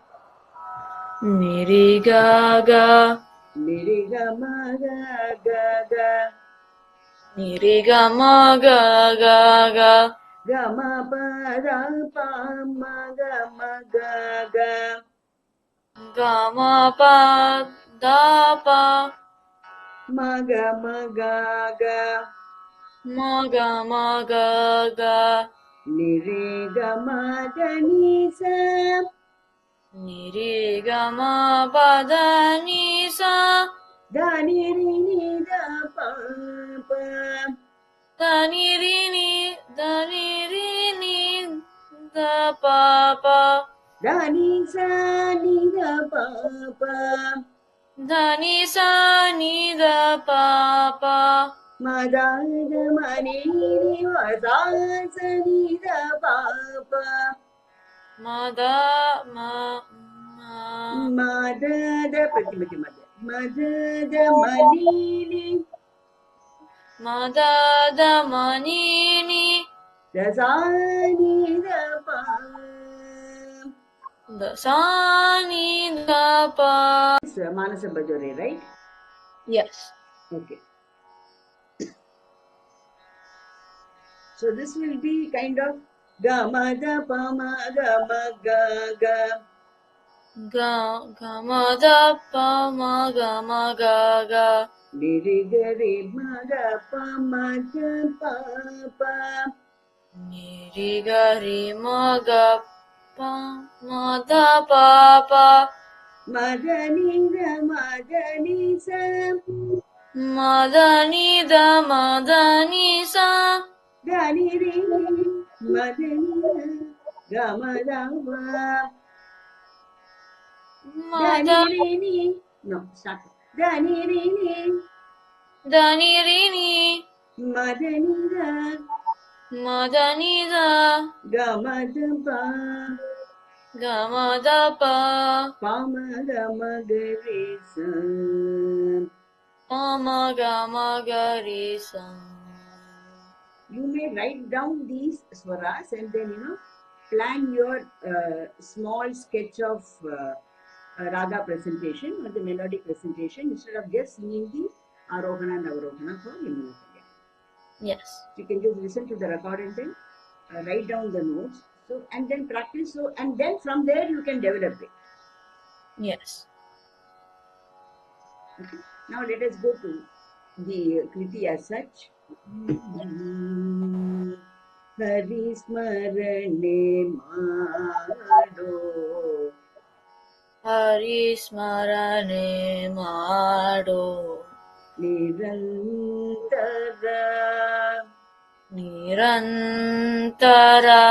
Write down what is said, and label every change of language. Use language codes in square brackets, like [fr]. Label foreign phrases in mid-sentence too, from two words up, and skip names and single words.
[en] Niri ga ga. Niri ga ma ga ga ga. Niri ga ma ga ga ga. Ga ma pa ra pa ma ga ga. Ga ma pa da pa. Ma ga ga. Ma ga ga. Niri ga ma da ni sa. Niri ga ma pa da ni sa. Da ni ri ni da pa pa. Da ni ri ni da pa pa. Da ni sa ni da pa pa. Da ni sa ni da pa pa. Ma da da ma ni ni wa sa sa ni da pa pa. Ma da ma ma. Ma da da pratimati ma da. Ma da da ma ni ni. Ma da da ma ni ni. Da sa ni da pa. Da sa ni da pa. It's Manasa Bajore, right? Yes. Okay. So this will be kind of ga ma da pa ma ga ma ga ga. Ga ga ma da pa ma ga ma ga ga. Ni ri ga ri ma ga pa ma ga pa pa. Ni ri ga ri ma ga pa ma da pa pa. Ma da ni da ma da ni sa. Ma da ni da ma da ni sa. Da ni ri ni ma da ni da ga ma da ma. Ma Da da ni ri ni. No, stop. Da ni ri ni da ni ri ni. ma da ni da Ma da ni da. ga ma da pa. Ga ma da pa. Pa ma ga ma ga ri sa. Pa ma ga ma ga ri sa. You may write down these swaras and then plan your small sketch of raga presentation or the melodic presentation instead of just singing the arohana and avarohana for Vimana. Yes. You can just listen to the record and then write down the notes. So and then practice. So and then from there you can develop it. Yes. Okay. Now let us go to the kriti as such. [kn] Hari ಸ್ಮರಣೆ ಮಾಡೋ ಹರಿ ಸ್ಮರಣೆ ಮಾಡೋ ನಿರಂತರ ನಿರಂತರ